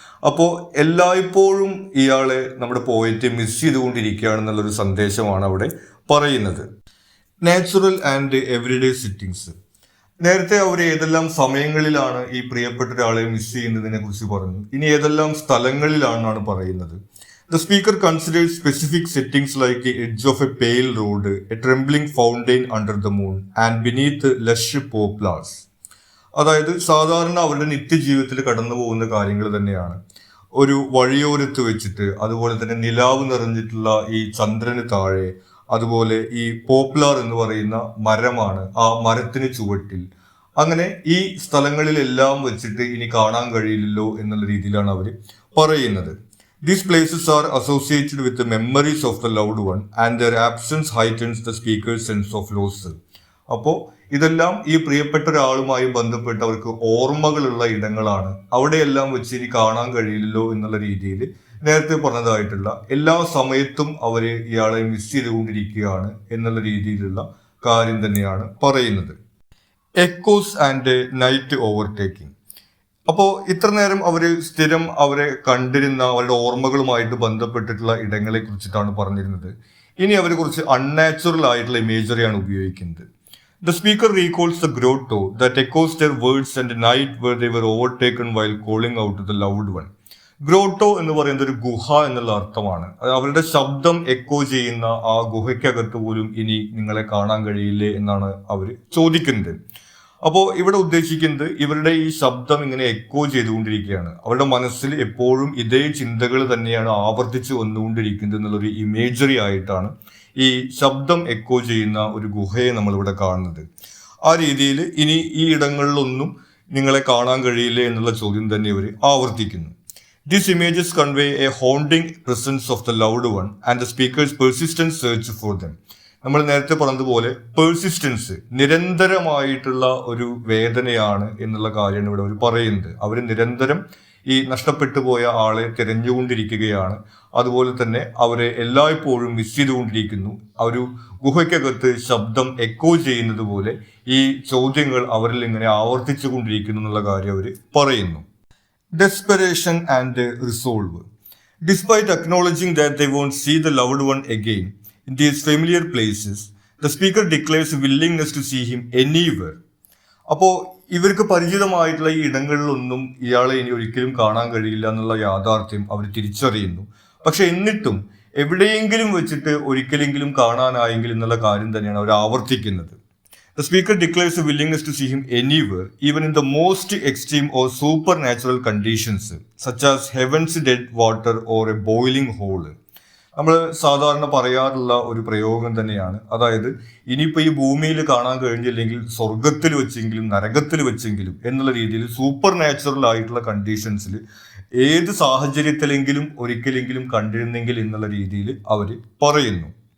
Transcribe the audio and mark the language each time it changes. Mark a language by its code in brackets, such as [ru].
[ml] അപ്പോൾ എല്ലായ്പ്പോഴും ഇയാളെ നമ്മുടെ പോയറ്റ് മിസ് ചെയ്തുകൊണ്ടിരിക്കുകയാണെന്നുള്ളൊരു സന്ദേശമാണ് അവിടെ പറയുന്നത്. [en] Natural and everyday settings. [ml] നേരത്തെ അവർ ഏതെല്ലാം സമയങ്ങളിലാണ് ഈ പ്രിയപ്പെട്ട ഒരാളെ മിസ് ചെയ്യുന്നതിനെ കുറിച്ച് പറഞ്ഞു. ഇനി ഏതെല്ലാം സ്ഥലങ്ങളിലാണെന്നാണ് പറയുന്നത്. [en] The speaker considers specific settings like the edge of a pale road, a trembling fountain under the moon, and beneath lush poplars. [ml] അതായത് സാധാരണ അവരുടെ നിത്യജീവിതത്തിൽ കടന്നു പോകുന്ന കാര്യങ്ങൾ തന്നെയാണ്. ഒരു വഴിയോരത്ത് വെച്ചിട്ട്, അതുപോലെ തന്നെ നിലാവ് നിറഞ്ഞിട്ടുള്ള ഈ ചന്ദ്രന് താഴെ, അതുപോലെ ഈ പോപ്ലാർ എന്ന് പറയുന്ന മരമാണ്, ആ മരത്തിന് ചുവട്ടിൽ, അങ്ങനെ ഈ സ്ഥലങ്ങളിലെല്ലാം വെച്ചിട്ട് ഇനി കാണാൻ കഴിയില്ലല്ലോ എന്നുള്ള രീതിയിലാണ് അവർ പറയുന്നത്. [en] These places are associated with the memories of the loved one and their absence heightens the speaker's sense of loss. [ml] അപ്പോൾ ഇതെല്ലാം ഈ പ്രിയപ്പെട്ട ഒരാളുമായി ബന്ധപ്പെട്ട് അവർക്ക് ഓർമ്മകളുള്ള ഇടങ്ങളാണ്. അവിടെയെല്ലാം വെച്ച് ഇനി കാണാൻ കഴിയില്ലല്ലോ എന്നുള്ള രീതിയിൽ നേരത്തെ പറഞ്ഞതായിട്ടുള്ള എല്ലാ സമയത്തും അവർ ഇയാളെ മിസ് ചെയ്തുകൊണ്ടിരിക്കുകയാണ് എന്നുള്ള രീതിയിലുള്ള കാര്യം തന്നെയാണ് പറയുന്നത്. [en] Echoes and night overtaking. [ml] അപ്പോൾ ഇത്ര നേരം അവർ സ്ഥിരം അവരെ കണ്ടിരുന്ന അവരുടെ ഓർമ്മകളുമായിട്ട് ബന്ധപ്പെട്ടിട്ടുള്ള ഇടങ്ങളെ കുറിച്ചിട്ടാണ് പറഞ്ഞിരുന്നത്. ഇനി അവരെ കുറിച്ച് അൺനാച്ചുറൽ ആയിട്ടുള്ള ഇമേജറിയാണ് ഉപയോഗിക്കുന്നത്. [en] The speaker recalls the grotto that echoes their words and the night where they were overtaken while calling out to the loved one. [ml] Grotto എന്ന് പറയുന്നത് ഒരു ഗുഹ എന്നുള്ള അർത്ഥമാണ്. അവരുടെ ശബ്ദം എക്കോ ചെയ്യുന്ന ആ ഗുഹയ്ക്കകത്ത് പോലും ഇനി നിങ്ങളെ കാണാൻ കഴിയില്ലേ എന്നാണ് അവർ ചോദിക്കുന്നത്. അപ്പോൾ ഇവിടെ ഉദ്ദേശിക്കുന്നത് ഇവരുടെ ഈ ശബ്ദം ഇങ്ങനെ എക്കോ ചെയ്തുകൊണ്ടിരിക്കുകയാണ്. അവരുടെ മനസ്സിൽ എപ്പോഴും ഇതേ ചിന്തകൾ തന്നെയാണ് ആവർത്തിച്ച് വന്നുകൊണ്ടിരിക്കുന്നത് എന്നുള്ളൊരു ഇമേജറി ആയിട്ടാണ് ഈ ശബ്ദം എക്കോ ചെയ്യുന്ന ഒരു ഗുഹയെ നമ്മളിവിടെ കാണുന്നത്. ആ രീതിയിൽ ഇനി ഈ ഇടങ്ങളിലൊന്നും നിങ്ങളെ കാണാൻ കഴിയില്ലേ എന്നുള്ള ചോദ്യം തന്നെ ഇവർ ആവർത്തിക്കുന്നു. [en] These images convey a haunting presence of the loved one and the speaker's persistent search for them. [ml] നമ്മൾ നേരത്തെ പറഞ്ഞതുപോലെ പേഴ്സിസ്റ്റൻസ്, നിരന്തരമായിട്ടുള്ള ഒരു വേദനയാണ് എന്നുള്ള കാര്യമാണ് ഇവിടെ അവർ പറയുന്നത്. അവർ നിരന്തരം ഈ നഷ്ടപ്പെട്ടു പോയ ആളെ തിരഞ്ഞുകൊണ്ടിരിക്കുകയാണ്. അതുപോലെ തന്നെ അവരെ എല്ലായ്പ്പോഴും മിസ് ചെയ്തുകൊണ്ടിരിക്കുന്നു. ഒരു ഗുഹയ്ക്കകത്ത് ശബ്ദം എക്കോ ചെയ്യുന്നത് പോലെ ഈ ചോദ്യങ്ങൾ അവരിൽ ഇങ്ങനെ ആവർത്തിച്ചു കൊണ്ടിരിക്കുന്നു എന്നുള്ള കാര്യം അവർ പറയുന്നു. [en] Desperation and resolve. Despite acknowledging that they won't see the loved one again in these familiar places, the speaker declares a willingness to see him anywhere. അപ്പോൾ [ml] ഇവർക്ക് പരിചിതമായിട്ടുള്ള ഈ ഇടങ്ങളിലൊന്നും ഇയാളെ ഇനി ഒരിക്കലും കാണാൻ കഴിയില്ല എന്നുള്ള യാഥാർത്ഥ്യം അവർ തിരിച്ചറിയുന്നു. പക്ഷെ എന്നിട്ടും എവിടെയെങ്കിലും വെച്ചിട്ട് ഒരിക്കലെങ്കിലും കാണാനായെങ്കിൽ എന്നുള്ള കാര്യം തന്നെയാണ് അവർ ആവർത്തിക്കുന്നത്. [en] The speaker declares a willingness to see him anywhere, even in the most extreme or supernatural conditions, such as heaven's dead water or a boiling hole. [ml] നമ്മൾ സാധാരണ പറയാറുള്ള ഒരു പ്രയോഗം തന്നെയാണ്. അതായത് ഇനിയിപ്പോൾ ഈ ഭൂമിയിൽ കാണാൻ കഴിഞ്ഞില്ലെങ്കിൽ സ്വർഗത്തിൽ വെച്ചെങ്കിലും നരകത്തിൽ വെച്ചെങ്കിലും എന്നുള്ള രീതിയിൽ സൂപ്പർ നാച്ചുറൽ ആയിട്ടുള്ള കണ്ടീഷൻസിൽ ഏത് സാഹചര്യത്തിലെങ്കിലും ഒരിക്കലെങ്കിലും കണ്ടിരുന്നെങ്കിൽ എന്നുള്ള രീതിയിൽ അവർ പറയുന്നു.